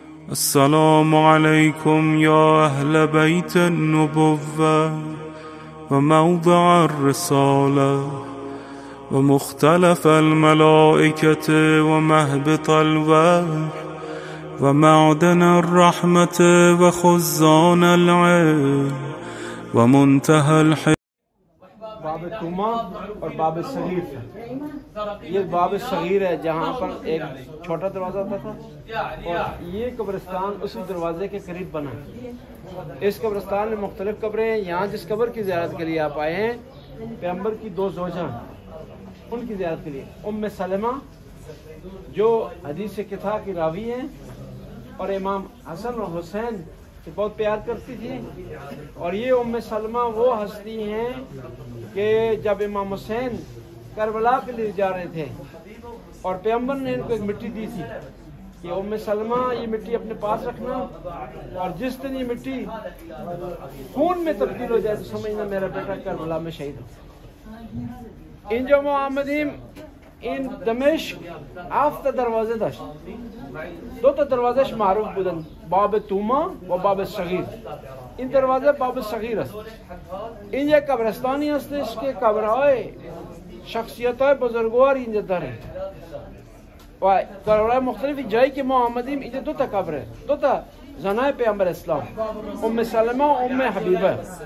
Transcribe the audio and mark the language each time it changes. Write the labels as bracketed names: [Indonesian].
[Arabic] السلام عليكم يا أهل بيت النبوة وموضع الرسالة ومختلف الملائكة ومهبط الوحي ومعدن الرحمة وخزان العلم ومنتهى الحكمة. [Urdu] باب توما اور باب صغیر تھا. یہ باب صغیر ہے جہاں پر ایک چھوٹا دروازہ ہوتا تھا اور یہ قبرستان اسی دروازے کے قریب بنا. اس قبرستان میں مختلف قبریں ہیں. یہاں جس قبر کی زیارت کے لیے آپ آئے ہیں پیغمبر کی دو زوجہ ان کی زیارت کے لیے ام سلمہ جو حدیث کتھا کی راوی ہیں اور امام حسن اور حسین سے بہت پیار کرتی تھی. اور یہ ام سلمہ وہ ہستی ہیں کہ جب امام حسین کربلا کے لیے جا رہے تھے اور پیغمبر نے ان کو ایک مٹی دی تھی کہ ام سلمہ یہ مٹی اپنے پاس رکھنا اور جس دن یہ مٹی خون میں تبدیل ہو جائے تو سمجھنا میرا بیٹا کربلا میں شہید ہو. [Persian] ان جو محمدیم این دمشق آفت دروازه داشت. دو تا دروازهش معروف بودن، باب توما و باب صغیر. این دروازه باب صغیر است. این یک قبرستانی هستش که قبرهای شخصیت‌های بزرگوار اینجا داره و قبرهای مختلفی جایی که ما آمدیم اینجا دو تا قبره، دو تا زنای پیامبر اسلام، ام سلمه و ام حبیبه.